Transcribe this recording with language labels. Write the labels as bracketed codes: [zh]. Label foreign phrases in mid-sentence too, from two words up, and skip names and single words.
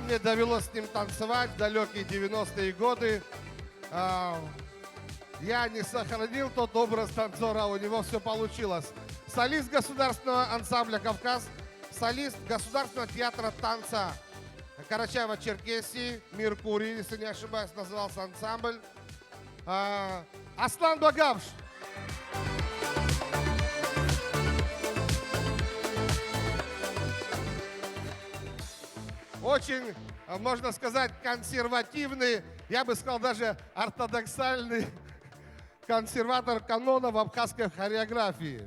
[ru] Мне довелось с ним танцевать в далекие 90-е годы. Я не сохранил тот образ танцора, у него все получилось. Солист государственного ансамбля «Кавказ», солист государственного театра танца Карачаево-Черкесии, «Меркурий», если не ошибаюсь, назывался ансамбль. Аслан Багавш. Очень, можно сказать, консервативный, я бы сказал, даже ортодоксальный консерватор канона в абхазской хореографии.